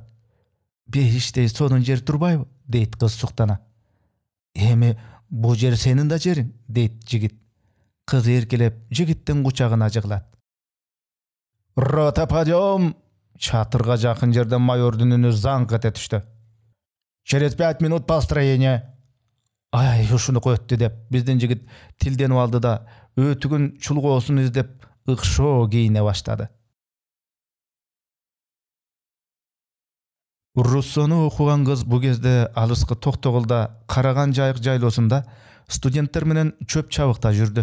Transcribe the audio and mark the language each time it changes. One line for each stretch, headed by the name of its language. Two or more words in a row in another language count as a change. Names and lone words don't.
Kyrgyz: Бериштей сонун жер турбайбы? Дейт кыз суктана. Эми бу жер сенин да жериң, дейт жигит. Кыз эркелеп жигиттин кучагына жыгылат.
Russian: Рота подъем!
Kyrgyz: Чатырга жакын жерден майордун үнү заңк эте түштү.
Russian: Через 5 минут построение.
Kyrgyz: Ай, ушунуку өттү деп биздин жигит тилденип алды да, өтүгүн чулгоосун издеп ыкшоо кийине баштады. Руссону окуган кыз бу кезде алыскы Токтогулда Караган жайык жайлоосунда студенттер менен чөп чабыкта жүрдү.